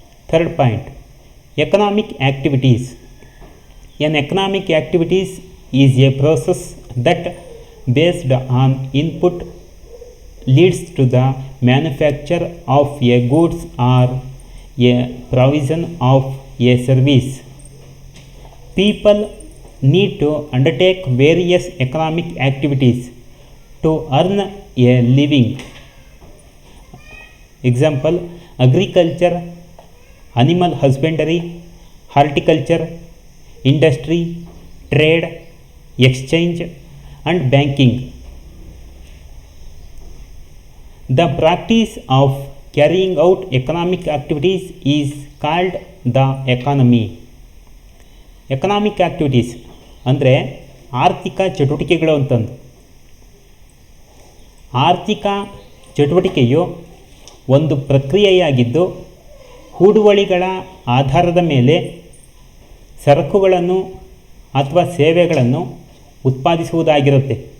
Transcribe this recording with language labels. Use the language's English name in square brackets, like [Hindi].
[English] Third point, economic activities. An economic activities is a process that based on input leads to the manufacture of a goods or a provision of a service. People need to undertake various economic activities to earn a living. Example, agriculture, animal husbandry, horticulture, industry, trade, exchange and banking. The practice of carrying out economic activities is called the economy. [Kannada] Economic activities ಅಂದರೆ ಆರ್ಥಿಕ ಚಟುವಟಿಕೆಗಳು ಅಂತಂದು. ಆರ್ಥಿಕ ಚಟುವಟಿಕೆಯು ಒಂದು ಪ್ರಕ್ರಿಯೆಯಾಗಿದ್ದು ಹೂಡುವಳಿಗಳ ಆಧಾರದ ಮೇಲೆ ಸರಕುಗಳನ್ನು ಅಥವಾ ಸೇವೆಗಳನ್ನು ಉತ್ಪಾದಿಸುವುದಾಗಿರುತ್ತೆ.